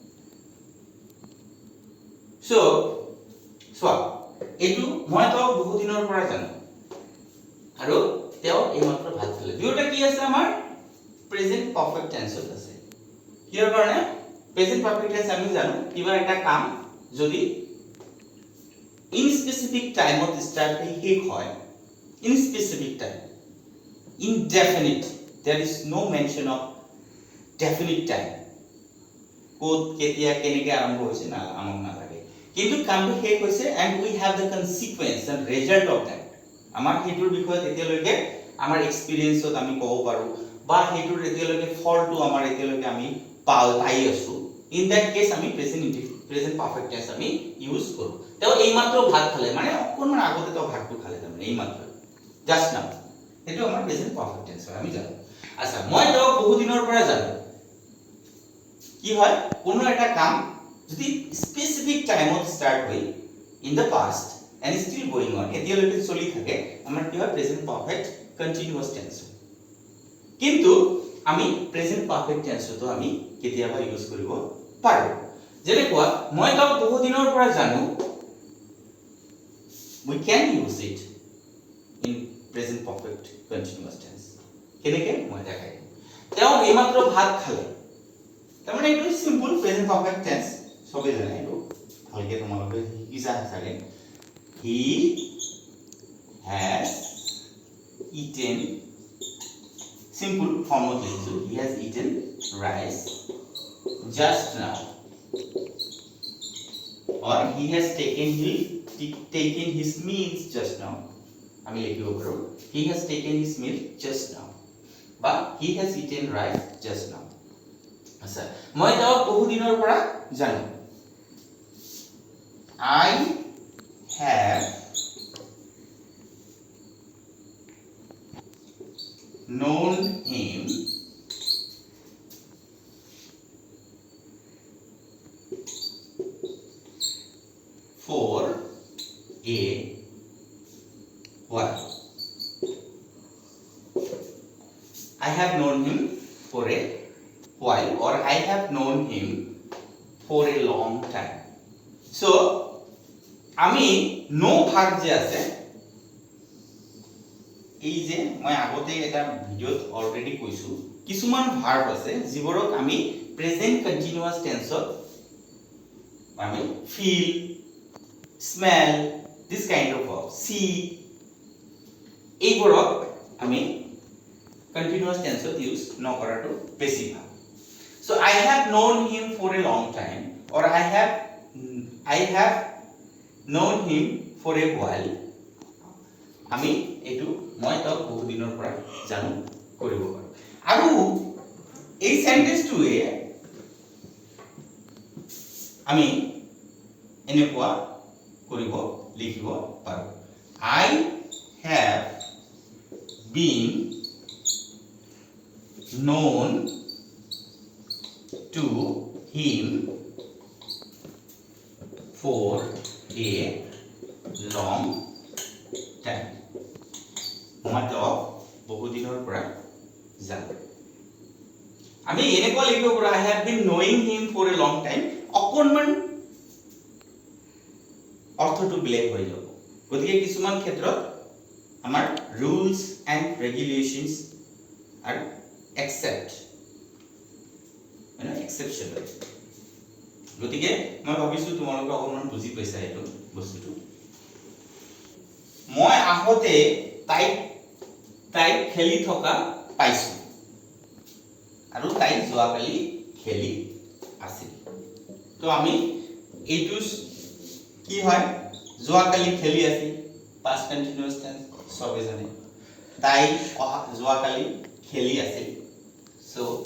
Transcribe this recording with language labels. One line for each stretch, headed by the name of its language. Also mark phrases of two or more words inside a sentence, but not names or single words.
Assamese: সো সোৱা এটো মই তো বহু দিনৰ পৰা জানো আৰু তেও এইমাত্ৰ ভাত খালে দুয়োটা কি আছে আমাৰ
English: present perfect tenseত
Assamese: আছে কিহৰ কাৰণে
English: present perfect tense
Assamese: আমি জানো কিবা এটা কাম যদি
English: in specific timeত
Assamese: স্টার্ট হৈ শেষ হয়
English: in specific time indefinite there is no mention of definite time
Assamese: কোত কেতিয়া কেনেকে আৰম্ভ হৈছে না আমক না লাগে কিন্তু কামটো শেষ হৈছে
English: and we have the consequence and result of that
Assamese: আমাৰ হেতুৰ বিষয়ত এতিয়ালৈকে আমাৰ এক্সপেৰিয়েন্সত আমি ক'ব পাৰো বা হেতুৰ এতিয়ালৈকে ফলটো আমাৰ এতিয়ালৈকে আমি পাই আছো
English: in that case
Assamese: আমি
English: present perfect tense
Assamese: আমি ইউজ কৰো তেও এই মাত্ৰ ভাত খালে মানে অকনমান আগতে তো ভাতটো খালে তাৰমানে এই মাত্ৰ
English: just now
Assamese: এটো আমাৰ
English: present perfect tense
Assamese: আমি জানো আচ্ছা মই তো বহু দিনৰ পৰা জানো কি হয় কোনো এটা কাম যদি
English: specific timeত
Assamese: স্টার্ট হয়
English: in the past and still going on
Assamese: এতিয়ালৈকে চলি থাকে আমাৰ কি হয়
English: present perfect continuous tense
Assamese: কিন্তু আমি
English: present perfect tenseটো
Assamese: আমি কেতিয়াবা ইউজ কৰিব পাৰো যেনেকুৱা মই তো বহু দিনৰ পৰা জানো
English: we can use it in present perfect continuous tense
Assamese: কেনেকে মই দেখাই তেওঁ এইমাত্ৰ ভাত খালে তাৰমানে এইটো
English: simple present perfect tense
Assamese: সবে জানে এইটো ভালকে তোমালোকে শিকিছা চাগে he
English: has eaten simple form of লিখছো he has eaten rice just now or he has taken his meals just now আমি
Assamese: লিখিব পাৰো
English: he has taken his meal just now বা he has eaten rice just now
Assamese: আচ্ছা মই তো বহু দিনৰ পৰা জানো
English: I have known him for a while. I have known him for a while or I have known him for a long time.
Assamese: So আমি
English: know verb
Assamese: যে আছে এই যে মই আগতে এটা ভিডিওত অলরেডি কৈছো কিছুমান ভার্ব আছে যিবোৰক আমি
English: present continuous tenseত
Assamese: আমি
English: feel smell this kind of verb see
Assamese: এইবোৰক আমি
English: continuous tenseত
Assamese: ইউজ নকৰাটো বেছি ভাল
English: so I have known him for a long time or I have known him for a while
Assamese: আমি এটু মই তো বহু দিনৰ পৰা জানো কৰিব পাৰো আৰু এই সেন্টেন্সটোৱে আমি এনেকুৱা কৰিব লিখিব পাৰো
English: I have been known to him for a long time
Assamese: মই তেওঁক বহু দিনৰ পৰা জানো আমি এনেকুৱা লিখিব পাৰো
English: I have been knowing him for a long time অকণমান
Assamese: অৰ্থটো বেলেগ হৈ যাব গতিকে কিছুমান ক্ষেত্ৰত আমাৰ
English: rules and regulations are exception
Assamese: গতিকে মই ভাবিছো তোমালোকে অকণমান বুজি পাইছা এইটো বস্তুটো মই আহতে তাই খেলি থকা পাইছো আৰু তাই যোৱাকালি খেলি আছিল তো আমি এইটো কি হয় যোৱাকালি খেলি আছিল
English: past continuous tense
Assamese: সবে জানে তাই যোৱাকালি খেলি আছিল সো